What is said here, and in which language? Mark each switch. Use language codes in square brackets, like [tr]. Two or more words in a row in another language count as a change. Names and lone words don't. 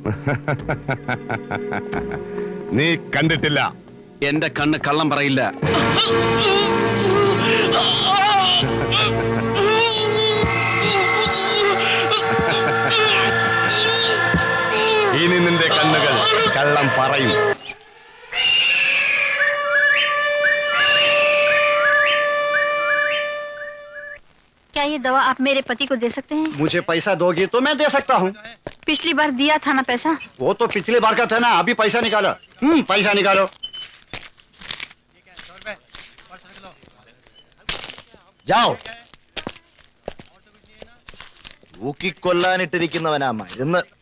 [ml] നീ കണ്ടിട്ടില്ല? എന്റെ കണ്ണ് കള്ളം പറയില്ല. ഇനി നിന്റെ കണ്ണുകൾ കള്ളം പറയും. [hi] क्या ये दवा आप मेरे पति को दे सकते हैं? मुझे पैसा दोगी तो मैं दे सकता हूँ। पिछली बार दिया था ना पैसा? वो तो पिछली बार का था ना, अभी पैसा निकालो। पैसा निकालो। जाओ. [ml] ൂക്കിക്കൊല്ലാനിട്ടിരിക്കുന്നവനാ മരുന്ന്.